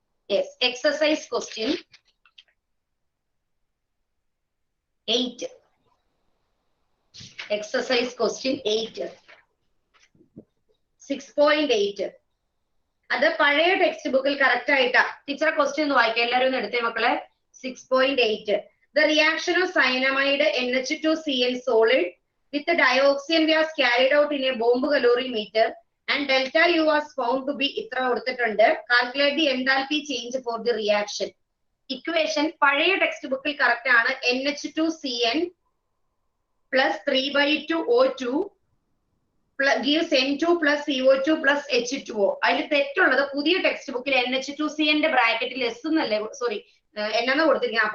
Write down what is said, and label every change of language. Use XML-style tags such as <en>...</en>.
<en>Yes. Exercise question 8. Exercise question 8. 6.8.</en> <ml>അത് പഴയ text ബുക്കിൽ കറക്റ്റ് ആയിട്ടാ. ടീച്ചറെ ക്വസ്റ്റ്യൻ ഒന്ന് വായിക്കാം, എല്ലാവരും ഒന്ന് എടുത്തേ മക്കളെ.</ml> <en>6.8. The reaction of cyanamide NH2Cl solid with the dioxin was carried out in a bomb calorimeter and delta U was found to be</en> <ml>ഇത്ര കൊടുത്തിട്ടുണ്ട്.</ml> <en>Calculate the enthalpy change for the reaction.</en> <ml>Equation പഴയ text ബുക്കിൽ correct ആണ്.</ml> <en>NH2Cn plus 3/2O2 gives N2 plus CO2 plus H2O.</en> <ml>അതിൽ തെറ്റുള്ളത് പുതിയ text ബുക്കിൽ NH2Cn ബ്രാക്കറ്റിൽ S എന്നല്ലേ, സോറി എന്നാണ് കൊടുത്തിരിക്കുന്നത്.</ml>